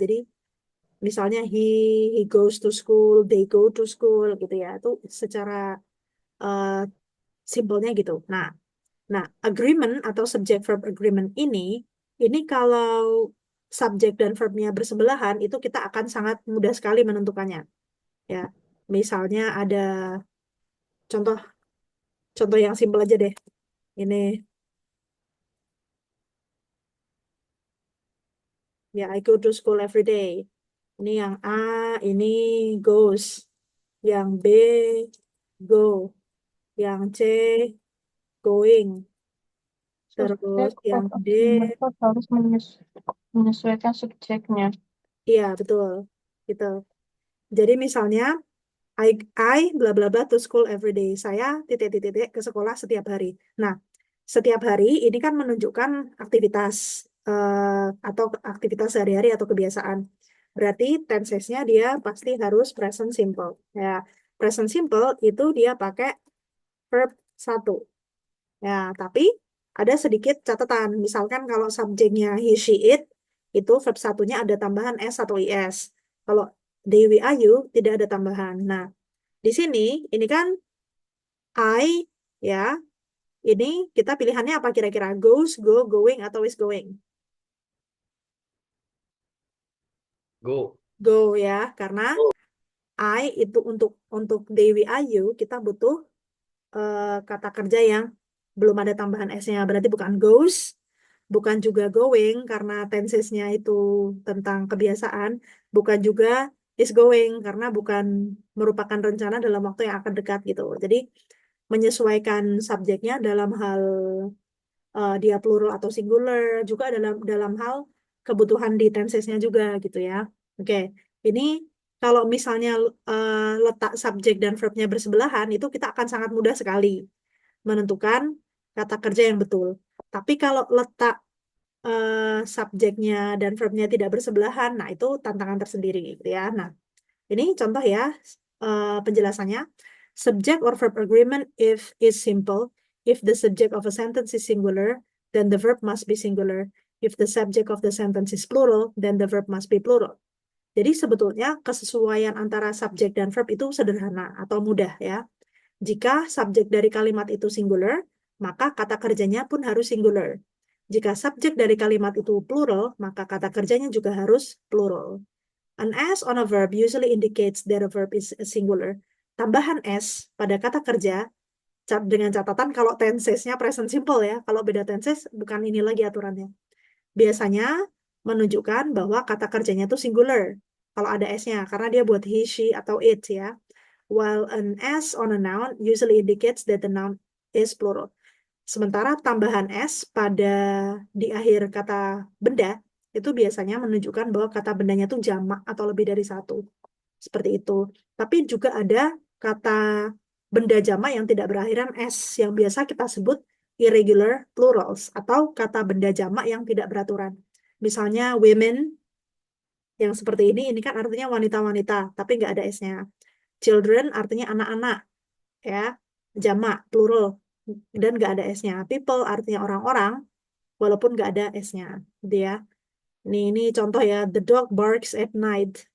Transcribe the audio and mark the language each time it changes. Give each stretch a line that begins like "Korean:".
Indonesian: Jadi misalnya
English: he goes to school, they go to school
Indonesian: gitu ya. Itu secara simpelnya gitu. Nah, agreement atau subject verb agreement ini kalau subjek dan verbnya bersebelahan itu kita akan sangat mudah sekali menentukannya. Ya, misalnya ada contoh yang simpel aja deh. Ini ya,
English: I go to school every day.
Indonesian: Ini yang A, ini goes. Yang B, go. Yang C, going. Terus yang D, harus menyesuaikan subjeknya. iya betul. Gitu. Jadi misalnya,
English: I bla bla bla to school every day.
Indonesian: Saya titik-titik ke sekolah setiap hari. Nah, setiap hari ini kan menunjukkan aktivitas atau aktivitas sehari-hari atau kebiasaan. Berarti tenses-nya dia pasti harus present simple. Ya, present simple itu dia pakai verb 1. Ya, tapi ada sedikit catatan. Misalkan kalau subjeknya he, she, it, itu verb 1-nya ada tambahan s atau is. Kalau Dewi Ayu tidak ada tambahan. Nah, di sini ini kan I, ya, ini kita pilihannya apa kira-kira?
English: Goes, go, going, atau is going? Go.
Indonesian: Go ya, karena I itu untuk Dewi Ayu kita butuh kata kerja yang belum ada tambahan S-nya. Berarti bukan goes, bukan juga going karena tensesnya itu tentang kebiasaan, bukan juga is going karena bukan merupakan rencana dalam waktu yang akan dekat gitu. Jadi menyesuaikan subjeknya dalam hal dia plural atau singular, juga dalam hal kebutuhan di tensesnya juga gitu ya. Oke, ini kalau misalnya letak subjek dan verbnya bersebelahan, itu kita akan sangat mudah sekali menentukan kata kerja yang betul. Tapi kalau letak subjeknya dan verbnya tidak bersebelahan, nah itu tantangan tersendiri gitu ya. Nah, ini contoh ya penjelasannya.
English: Subject or verb agreement if is simple. If the subject of a sentence is singular, then the verb must be singular. If the subject of the sentence is plural, then the verb must be plural.
Indonesian: Jadi sebetulnya kesesuaian antara subjek dan verb itu sederhana atau mudah ya. Jika subjek dari kalimat itu singular, maka kata kerjanya pun harus singular. Jika subjek dari kalimat itu plural, maka kata kerjanya juga harus plural.
English: An S on a verb usually indicates that a verb is singular.
Indonesian: Tambahan S pada kata kerja dengan catatan kalau tensesnya present simple ya. Kalau beda tenses bukan ini lagi aturannya. Biasanya menunjukkan bahwa kata kerjanya itu singular kalau ada S-nya karena dia buat he, she, atau it ya.
English: While an S on a noun usually indicates that the noun is plural.
Indonesian: Sementara tambahan S pada di akhir kata benda itu biasanya menunjukkan bahwa kata bendanya itu jamak atau lebih dari satu. Seperti itu. Tapi juga ada kata benda jamak yang tidak berakhiran S yang biasa kita sebut irregular plurals atau kata benda jamak yang tidak beraturan. Misalnya women yang seperti ini kan artinya wanita-wanita tapi nggak ada S-nya. Children artinya anak-anak ya, jamak plural dan nggak ada S-nya. People artinya orang-orang walaupun nggak ada S-nya gitu ya. Ini contoh ya,
English: the dog barks at night.